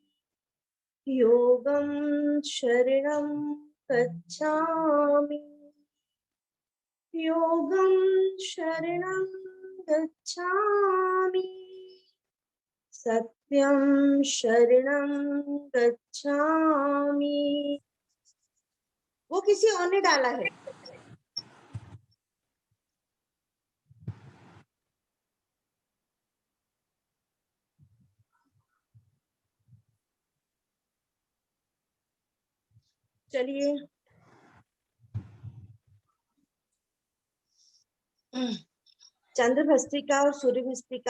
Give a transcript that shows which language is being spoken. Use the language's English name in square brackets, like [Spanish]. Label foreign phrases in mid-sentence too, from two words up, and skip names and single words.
[Sanskrit] योगं शरणं गच्छामि, योगं शरणं गच्छामि, सत्यं शरणं गच्छामि। [Hindi] वो किसी और ने डाला है। चलिए, चंद्र भस्त्रिका और सूर्य भस्त्रिका।